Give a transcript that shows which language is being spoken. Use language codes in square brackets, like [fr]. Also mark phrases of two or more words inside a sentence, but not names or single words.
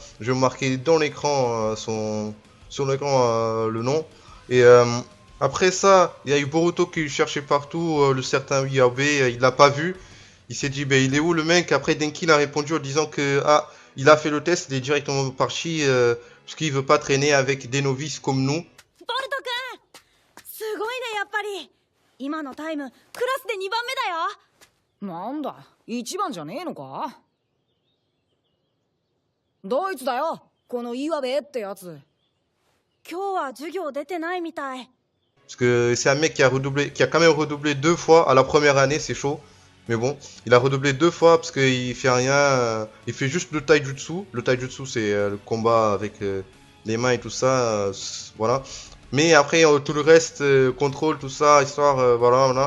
[fr] Je vais marquer dans l'écran sur l'écran le nom. Et après ça, il y a eu Boruto qui cherchait partout le certain Iwabe. Il l'a pas vu. Il s'est dit, ben il est où le mec? Après, Denki l'a répondu en disant que il a fait le test, il est directement parti parce qu'il veut pas traîner avec des novices comme nous. [ja] ボルト君、すごいねやっぱり。今のタイムクラスで2番目だよ。なんだ、1番じゃねえのか。ドイツだよ、この岩部ってやつ。今日は授業出てないみたい。 [fr] Parce que c'est un mec qui a quand même redoublé 2 fois à la première année, c'est chaud. Mais bon, il a redoublé 2 fois parce qu'il fait rien, il fait juste le taijutsu. Le taijutsu c'est le combat avec les mains et tout ça, voilà. Mais après tout le reste, contrôle, tout ça, histoire, voilà.